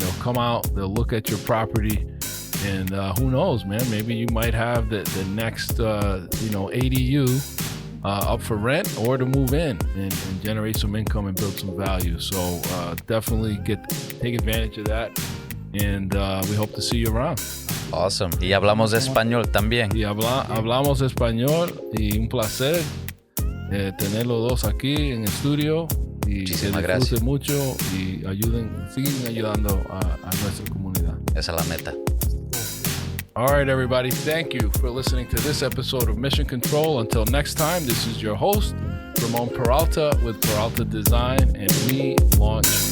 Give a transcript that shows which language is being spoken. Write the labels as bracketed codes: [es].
[en] They'll come out, they'll look at your property, and who knows, man, maybe you might have the next, ADU up for rent or to move in and generate some income and build some value. So definitely take advantage of that, and we hope to see you around. Awesome. [es] Y hablamos español también. Y hablamos español, y un placer tener los dos aquí en el estudio. Y muchísimas que disfruten mucho y sigan ayudando a nuestra comunidad. Esa es la meta. [en] All right, everybody. Thank you for listening to this episode of Mission Control. Until next time, this is your host, Ramon Peralta with Peralta Design, and we launch